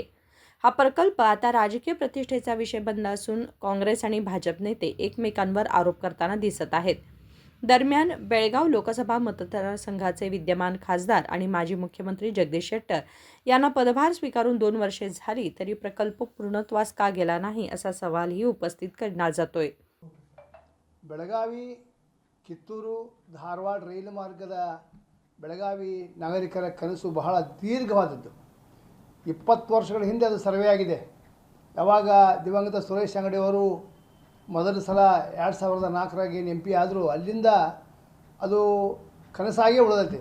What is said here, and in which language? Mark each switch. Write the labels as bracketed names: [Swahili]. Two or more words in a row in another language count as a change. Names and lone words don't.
[Marathi] हा प्रकल्प आता राजकीय प्रतिष्ठेचा विषय बनला असून काँग्रेस आणि भाजप नेते एकमेकांवर आरोप करताना दिसत आहेत. दरम्यान बेळगाव लोकसभा मतदारसंघाचे विद्यमान खासदार आणि माजी मुख्यमंत्री जगदीश शेट्टर यांना पदभार स्वीकारून 2 वर्षे झाली तरी प्रकल्प पूर्णत्वास का गेला नाही असा सवालही उपस्थित करण्यात जातोय. [Kannada] ಬೆಳಗಾವಿ ಕಿತ್ತೂರು ಧಾರವಾಡ ರೈಲು ಮಾರ್ಗದ ಬೆಳಗಾವಿ ನಾಗರಿಕರ ಕನಸು ಬಹಳ ದೀರ್ಘವಾದದ್ದು. 20 ವರ್ಷಗಳ ಹಿಂದೆ ಅದು ಸರ್ವೆ ಆಗಿದೆ. ಯಾವಾಗ ದಿವಂಗತ ಸುರೇಶ್ ಅಂಗಡಿ ಅವರು ಮೊದಲ ಸಲ 2004ರಾಗಿ MP ಆದರೂ ಅಲ್ಲಿಂದ ಅದು ಕನಸಾಗೇ ಉಳಿದೈತಿ.